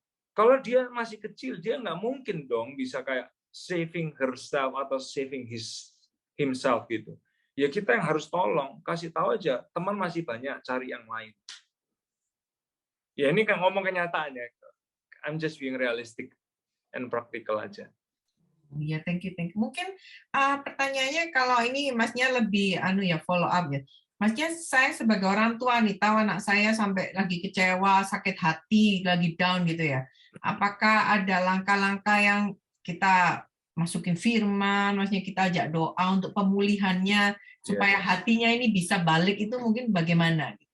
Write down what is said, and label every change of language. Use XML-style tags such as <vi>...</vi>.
<id>Kalau dia masih kecil, dia nggak mungkin dong bisa kayak</id> <en>saving herself</en> <id>atau</id> <en>saving himself</en> <id>gitu. Ya kita yang harus tolong, kasih tahu aja, teman masih banyak, cari yang lain. Ya ini kan ngomong kenyataannya.</id> <en>I'm just being realistic and practical</en> <id>aja.</id> <en>Ya, thank you.</en> <id>Mungkin pertanyaannya kalau ini masnya lebih follow up ya. Masnya saya sebagai orang tua nih tahu anak saya sampai lagi kecewa, sakit hati, lagi down gitu ya. Apakah ada langkah-langkah yang kita masukin firman, maksudnya kita ajak doa untuk pemulihannya supaya hatinya ini bisa balik itu mungkin bagaimana?</id>